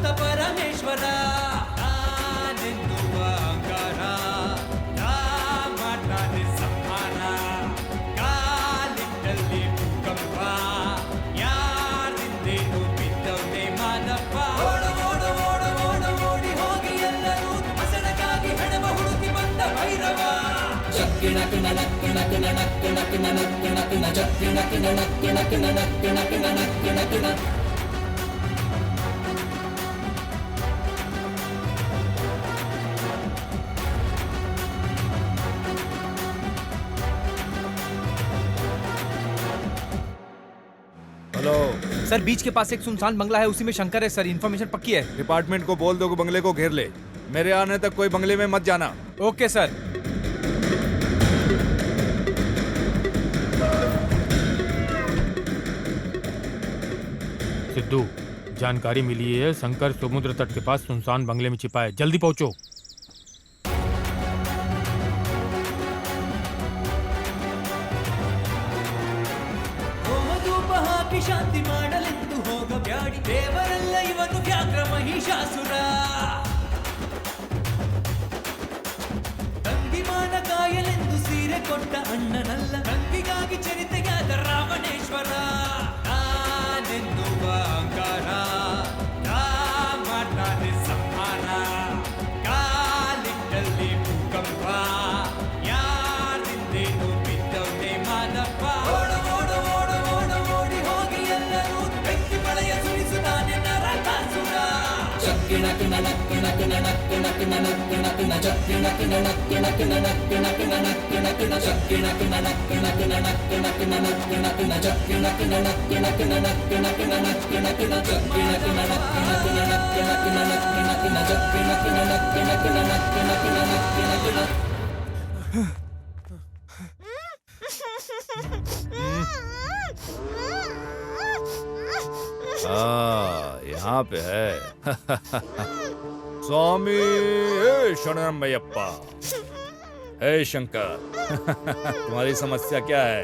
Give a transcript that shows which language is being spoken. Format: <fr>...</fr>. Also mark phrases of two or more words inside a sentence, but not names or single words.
<kn>ಪರಮೇಶ್ವರ ನಾನೆನ್ನುವ ಅಂಗಾರ ಮಾಡ್ತಾನೆ ಸಂಹಾರ ಕಾಲಿಟ್ಟಲ್ಲಿ ಭೂಕಂಪ ಯಾರಿಂದೇನು ಬಿದ್ದವನೇ ಮಾದಪ್ಪ ಓಡು ಓಡು ಓಡು ಓಡು ಓಡಿ ಹೋಗಿ ಎಲ್ಲರೂ ಹಸನಗಾಗಿ ಹೆಣವ ಹುಡುಕಿ ಬಂದ ಭೈರವ ಜಗ್ಗಿಣ ನಕ್ ನಕ್ ನಕ್ ನಕ್ ನಕ್ ನಕ್ ಜಗ್ಗಿಣ ನಕ್ ನಕ್ ನಕ್ ನಕ್ ನಕ್ ನಕ್</kn> <hi>हेलो सर बीच के पास एक सुनसान बंगला है, उसी में शंकर है सर। इन्फॉर्मेशन पक्की है। डिपार्टमेंट को बोल दो कि बंगले को घेर ले। मेरे आने तक कोई बंगले में मत जाना। ओके सर। सिद्धू, जानकारी मिली है शंकर समुद्र तट के पास सुनसान बंगले में छिपा है, जल्दी पहुंचो।</hi> <kn>ಹೋಮಧೂಪ ಹಾಕಿ ಶಾಂತಿ ಮಾಡಲೆಂದು ಹೋಗಬ್ಯಾಡಿ ದೇವರೆಲ್ಲ ಇವನು ವ್ಯಾಘ್ರ ಮಹಿಷಾಸುರ ತಂಗಿಮಾನ ಕಾಯಲೆಂದು ಸೀರೆ ಕೊಟ್ಟ ಅಣ್ಣನಲ್ಲ ತಂಗಿಗಾಗಿ ಚರಿತೆಯಾದ ರಾವಣೇಶ್ವರ ನಾನೆನ್ನುವ ಅಂಗಾರ ಮಾಡ್ತಾನೆ ಸಂಹಾರ ಕಾಲಿಟ್ಟಲ್ಲಿ ಭೂಕಂಪ ಯಾರಿಂದೇನು ಬಿದ್ದವನೇ ಮಾದಪ್ಪ ಓಡು ಓಡು ಓಡು ಓಡು ಓಡಿ ಹೋಗಿ ಎಲ್ಲರೂ ಬೆಂಕಿ ಮಳೆಯ ಸುರಿಸುತ್ತಾನೆ ನರಕಾಸುರ ಜಗ್ಗಿಣ ನಕ್ ನಕ್ ನಕ್ ನಕ್ ನಕ್ ನಕ್ ಜಗ್ಗಿಣ ನಕ್ ನಕ್ ನಕ್ ನಕ್ ನಕ್ ನಕ್ ಜಗ್ಗಿಣ ನಕ್ ನಕ್ ನಕ್ ನಕ್ ನಕ್ ನಕ್ ಜಗ್ಗಿಣ ನಕ್ ನಕ್ ನಕ್ ನಕ್ ನಕ್ ನಕ್ ಜಗ್ಗಿಣ ನಕ್ ನಕ್ ನಕ್ ನಕ್ ನಕ್ ನಕ್ ಜಗ್ಗಿಣ ನಕ್ ನಕ್ ನಕ್ ನಕ್ ನಕ್</kn> <hi>यहाँ पे है। स्वामी हे शरणमयप्पा, हे शंकर, तुम्हारी समस्या क्या है?</hi>